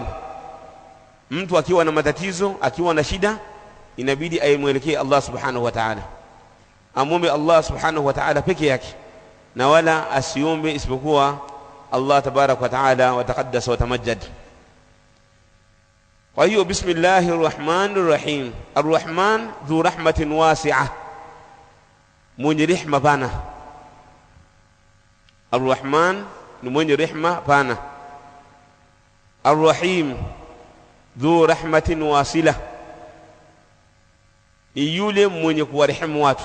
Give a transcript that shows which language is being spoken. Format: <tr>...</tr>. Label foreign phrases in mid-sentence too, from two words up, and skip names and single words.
<sw>Mtu akiwa na matatizo, akiwa na shida, inabidi ayemwelekee</sw> <ar>الله سبحانه وتعالى,</ar> <sw>amwombe</sw> <ar>الله سبحانه وتعالى</ar> <sw>peke yake, na wala asiombe isipokuwa</sw> <ar>الله تبارك وتعالى وتقدس وتمجد.</ar> <sw>Kwa hiyo</sw> <ar>بسم الله الرحمن الرحيم, الرحمن ذو رحمة واسعة,</ar> <sw>mwenye rehema pana. Arrahman ni mwenye rehema pana.</sw> <ar>الرحيم ذو رحمة واصلة,</ar> <sw>ni yule mwenye kuwarehemu watu.</sw>